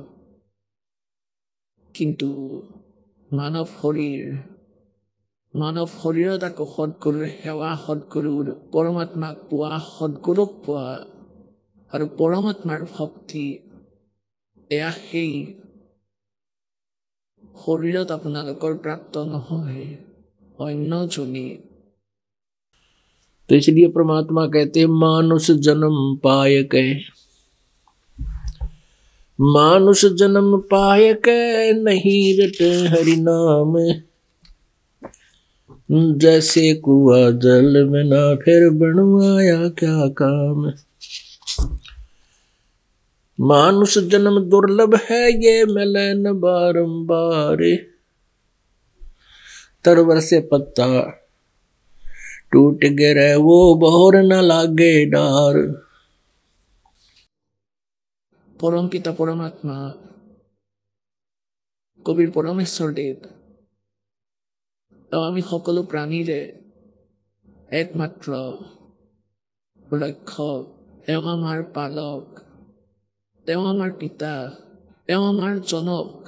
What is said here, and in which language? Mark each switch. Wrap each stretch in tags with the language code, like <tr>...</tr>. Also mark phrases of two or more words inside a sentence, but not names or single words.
<as>কিন্তু মানৱ শৰীৰত আকৌ সৎগুৰুৰ সেৱা, সৎগুৰুৰ পৰমাত্মাক পোৱা, সৎগুৰুক পোৱা আৰু পৰমাত্মাৰ ভক্তি এয়া সেই শৰীৰত আপোনালোকৰ প্ৰাপ্ত নহয় অন্যজনী।</as> <hi>तो इसलिए परमात्मा कहते मानुष जन्म पाय के। मानुष जन्म पाय के नहीं रटे हरि नाम। जैसे कुआ जल में ना फिर बनवाया क्या काम। मानुष जन्म दुर्लभ है ये मिले न बारंबार। तरवर से पत्ता टूट गिरे वो बहुर न लागे डार।</hi> <as>পৰম পিতা পৰমাত্মা কবিৰ পৰমেশ্বৰ দেৱ আমি সকলো প্ৰাণীৰে একমাত্ৰ লক্ষ্য। তেওঁ আমাৰ পালক, তেওঁ আমাৰ পিতা, তেওঁ আমাৰ জনক।</as>